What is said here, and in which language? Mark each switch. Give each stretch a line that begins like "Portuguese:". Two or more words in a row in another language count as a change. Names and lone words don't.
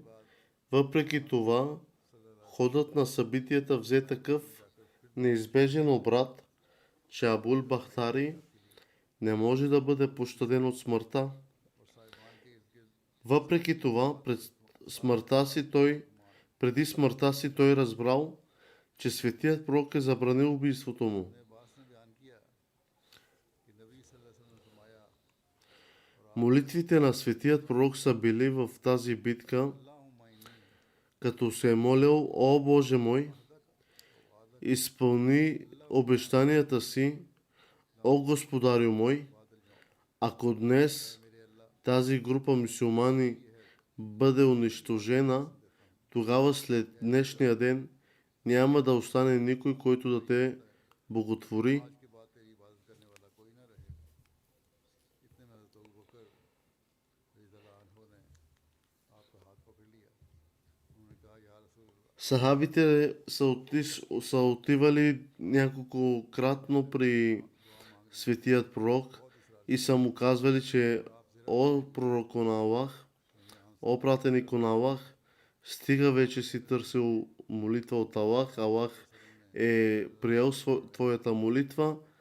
Bulgarian: Въпреки това, ходът на събитията взе такъв неизбежен обрат, че Абул Бахтари не може да бъде пощаден от смъртта. Въпреки това, преди смъртта си той разбрал, че светият пророк е забранил убийството му.
Urdu: ابن عباس نے بیان کیا کہ نبی
Arabic: صلی اللہ علیہ وسلم
Urdu: نے فرمایا
Bulgarian: Молитвите на светият пророк са били в тази битка,
Arabic: اللہم انی
Bulgarian: като се е молил: О Боже мой, изпълни обещанията си, о Господарю мой, ако днес тази група мюсюлмани бъде унищожена, тогава след днешния ден няма да остане никой, който да те боготвори.
Urdu: آج کے بعد تیری عبادت کرنے والا کوئی نہ رہے. اتنے میں حضرت ابوبکر
Arabic: رضی اللہ عنہ
Urdu: نے آپ کا ہاتھ پکڑ لیا. انہوں نے کہا
Arabic: یا رسول اللہ
Bulgarian: Сахабите са отивали няколкократно при светият пророк и са му казвали, че о пророко на Аллах, о пратенико на Аллах, стига вече си търсил молитва от Аллах, Аллах е приел твоята молитва.